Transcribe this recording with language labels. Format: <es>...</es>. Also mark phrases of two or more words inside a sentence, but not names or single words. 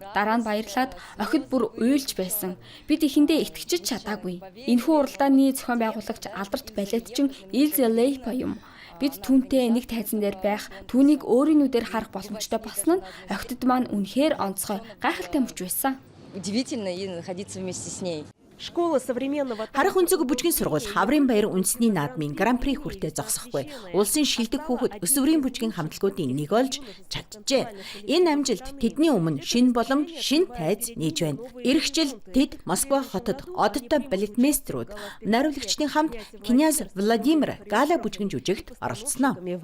<mn>Дараа нь баярлаад охид бүр уйлж байсан. Бид эхэндээ итгэж чадаагүй. Энэхүү уралдааны зохион байгуулагч алдарт балетчин Илзе Лейпа юм. Бид түүнтэй нэг тайзан дээр байх, түүнийг өөрийн нүдээр харах боломжтой болсон нь охидд маань үнэхээр онцгой, гайхалтай мөч байсан.</mn> <ru>Удивительно находиться вместе с ней.</ru> <mn>Харах өнцөг бүжгийн сургууль Хаврын баяр үндэсний наадмын Гран-при хүртээ зогсохгүй. Улсын шилдэг хүүхэд өсвөрийн бүжгийн хамтлагуудын нэг болж чаджээ. Энэ амжилт тэдний өмнө шинэ болон шинэ тайз нээж байна. Ирэх жил тэд Москва хотод одтой балетмейстерүүд, найруулагчдын хамт князь Владимир гала бүжгийн жүжигт оролцсноо.</mn>